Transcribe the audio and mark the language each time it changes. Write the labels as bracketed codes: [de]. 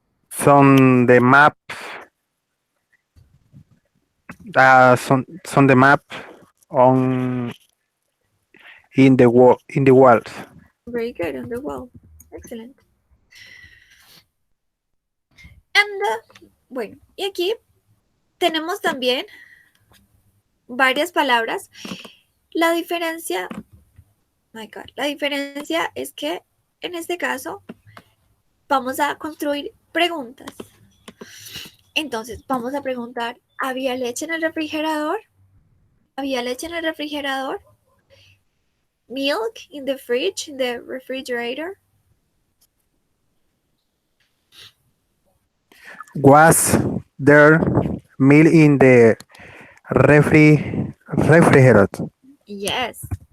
[en] some the map some the map on in the walls. Very good, on the wall. Excellent. [es] And, bueno, y aquí tenemos también varias palabras. La diferencia, la diferencia es que en este caso vamos a construir preguntas. Entonces, vamos a preguntar, ¿había leche en el refrigerador? ¿Había leche en el refrigerador? [en] Milk in the fridge, in the refrigerator? Was there milk in the refrigerator? Yes.